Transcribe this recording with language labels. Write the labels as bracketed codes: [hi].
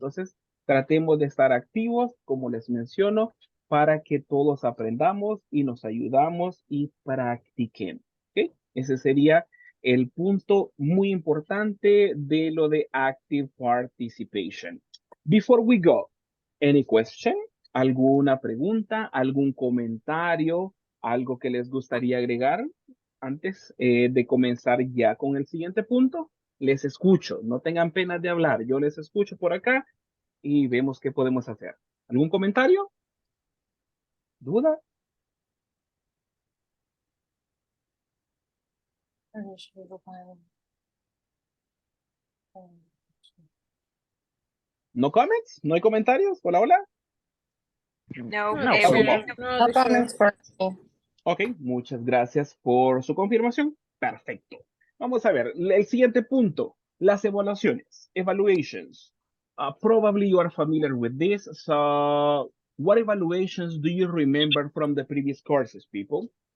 [es] Entonces, tratemos de estar activos, como les menciono, para que todos aprendamos y nos ayudamos y practiquemos. ¿Okay? Ese sería el punto muy importante de lo de [en] active participation. Before we go, any question? [es] ¿Alguna pregunta? ¿Algún comentario? ¿Algo que les gustaría agregar? Antes de comenzar ya con el siguiente punto, les escucho. No tengan pena de hablar. Yo les escucho por acá y vemos qué podemos hacer. ¿Algún comentario? ¿Duda? [en] ¿No comments? [es] ¿No hay comentarios? Hola, hola. [en] No, No, everything. No, No comments for me. [es] Ok, muchas gracias por su confirmación. Perfecto. Vamos a ver, el siguiente punto, las evaluaciones, evaluations. [en] Probably you are familiar with this. So, what evaluations do you remember from the previous courses, people?